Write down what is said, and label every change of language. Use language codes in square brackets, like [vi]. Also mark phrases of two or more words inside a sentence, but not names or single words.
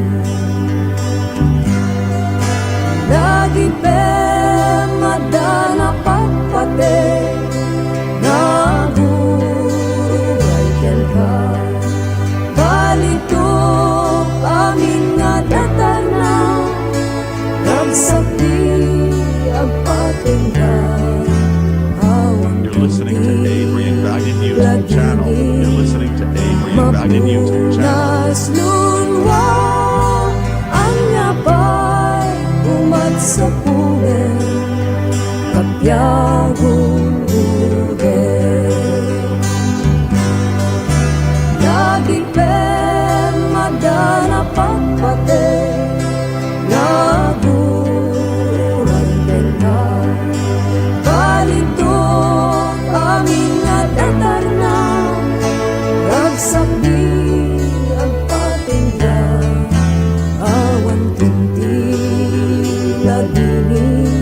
[ilo] Lagi pe madana patpate, nagurugay ken ka, balitok amin nga datarna, nagsakti agpatingga, awan [en] You're listening to Adrian Valiant YouTube channel. You're listening to Adrian Valiant YouTube channel. [ilo] mapunas lunwa, anya pa'y umat sa pulen, kapyagong uden. Lagi pe madana pagpate, naguran ken ka, balitok amin nga datarna, nagsakdi agpatingga, awan tinti lagini,